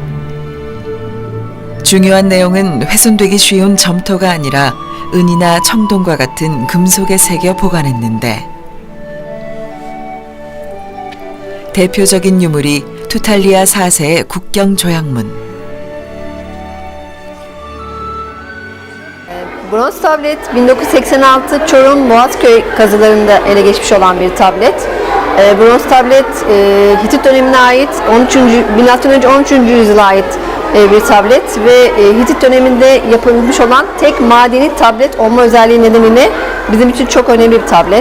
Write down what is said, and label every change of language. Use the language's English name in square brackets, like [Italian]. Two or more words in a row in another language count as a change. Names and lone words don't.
[Korean] 중요한 내용은 훼손되기 쉬운 점토가 아니라 은이나 청동과 같은 금속에 새겨 보관했는데, 대표적인 유물이 투탈리아 4세의 국경 조약문. [Turkish] Bronz tablet 1986 Çorum Boğazköy kazılarında ele geçmiş olan bir tablet. Bronz tablet Hitit dönemine ait 13. yüzyıla ait bir tablet ve Hitit döneminde yapılmış olan tek madeni tablet olma özelliği nedeniyle bizim için çok önemli bir tablet.